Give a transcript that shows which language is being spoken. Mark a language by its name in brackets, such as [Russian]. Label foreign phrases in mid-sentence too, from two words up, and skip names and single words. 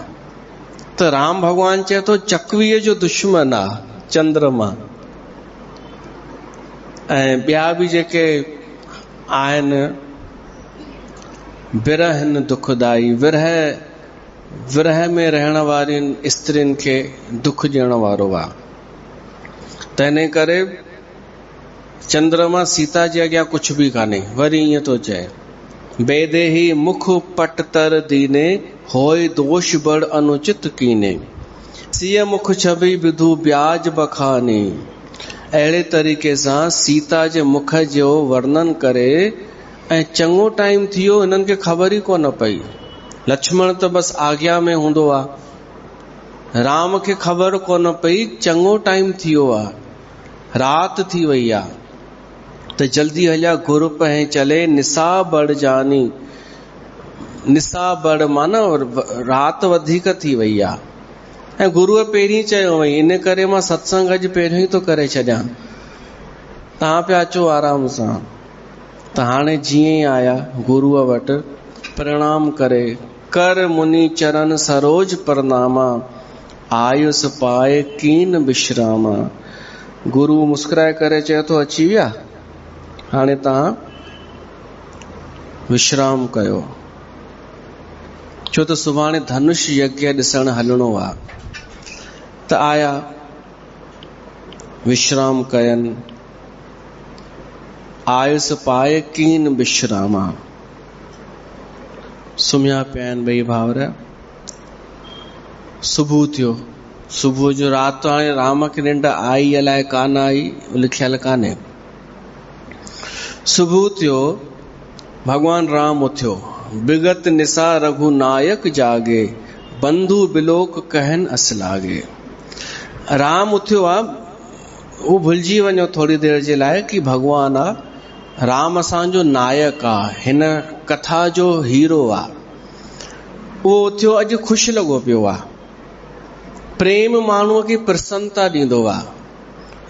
[Sindhi] त राम भॻवान चए थो चकवीअ जो दुश्मन आहे चंद्रमा। ऐं ॿिया बि जेके आहिनि, बिरहिन दुखदाई, विरह में रहण वारियुनि स्त्रियुनि खे दुख ॾियण वारो आहे। त इन करे चंद्रमा सीता जे अॻियां कुझु बि कान्हे। वरी ईअं थो चए, [Awadhi] बेदेही मुख पट तर दीने, होय दोष बड़ अनुचित कीने। सीय मुख छवि विधु ब्याज बखाने। [Sindhi] अहिड़े तरीक़े सां सीता जे मुख जो वर्णन करे। ऐं चङो टाइम थी वियो, हिननि खे ख़बर ई कोन पई। लक्ष्मण त बसि आज्ञा में हूंदो आहे, राम खे ख़बर कोन पई। चङो टाइम थी वियो आहे, रात थी वई आहे। त जल्दी हलिया [Awadhi] गुरु पहे चले, निसा बड़ जानी। [Sindhi] निसा बड़ माना रात वधीक थी वई आहे। ऐं गुरुअ पहिरीं चयो वई, इन करे मां सत्संग अॼु पहिरियों ई थो करे छॾियां, तव्हां पिया अचो आराम सां। त हाणे जीअं ई आया गुरुअ वटि, प्रणाम करे, [Awadhi] कर मुनि चरण सरोज प्रणामा, आयुस पाए कीन विश्रामा। [Sindhi] गुरु मुस्कुराए करे चए थो, अची विया, हाणे तव्हां विश्राम कयो। छो त सुभाणे धनुष यज्ञ ॾिसण हलणो आहे। त आया, विश्राम कयनि, [Awadhi] आयुस पाए कीन विश्रामा। [Sindhi] सुम्हिया पिया आहिनि ॿई भाउर। सुबुह थियो, सुबुह जो राति, हाणे राम खे निंड आई अलाए कान आई, लिखियल कान्हे। सुबुह थियो, भगवान राम उथियो, [Awadhi] विगत निसा रघुनायक जागे, बंधु बिलोक कहन असलागे। [Sindhi] राम उथियो आहे, उहो भुलिजी वञो थोरी देर जे लाइ कि भगवान आहे, राम असांजो नायक आहे, हिन कथा जो हीरो आहे। उहो उथियो, अॼु ख़ुशि लॻो पियो आहे। प्रेम माण्हूअ खे प्रसन्नता ॾींदो आहे।